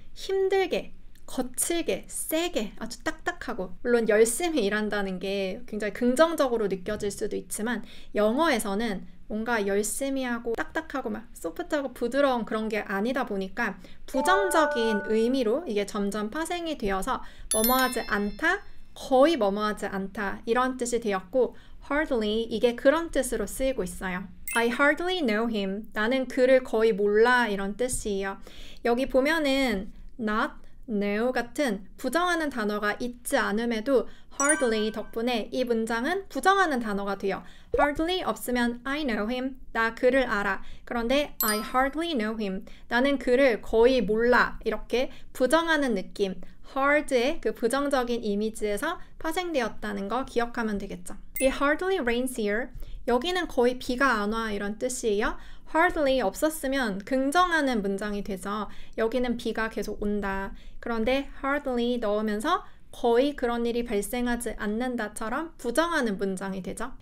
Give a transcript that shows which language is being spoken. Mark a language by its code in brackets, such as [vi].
[ko] 힘들게, 거칠게, 세게, 아주 딱딱하고, 물론 열심히 일한다는 게 굉장히 긍정적으로 느껴질 수도 있지만 영어에서는 뭔가 열심히 하고 딱딱하고 막 소프트하고 부드러운 그런 게 아니다 보니까 부정적인 의미로 이게 점점 파생이 되어서 뭐뭐하지 않다, 거의 뭐뭐하지 않다 이런 뜻이 되었고, hardly 이게 그런 뜻으로 쓰이고 있어요. [en] I hardly know him. [ko] 나는 그를 거의 몰라 이런 뜻이에요. 여기 보면은 not, know 같은 부정하는 단어가 있지 않음에도 hardly 덕분에 이 문장은 부정하는 단어가 돼요. [en] hardly [ko] 없으면 [en] I know him. [ko] 나 그를 알아. 그런데 [en] I hardly know him. [ko] 나는 그를 거의 몰라. 이렇게 부정하는 느낌. hard의 그 부정적인 이미지에서 파생되었다는 거 기억하면 되겠죠. 이 [en] hardly rains here. [ko] 여기는 거의 비가 안 와 이런 뜻이에요. hardly 없었으면 긍정하는 문장이 되죠. 여기는 비가 계속 온다. 그런데 hardly 넣으면서 거의 그런 일이 발생하지 않는다처럼 부정하는 문장이 되죠.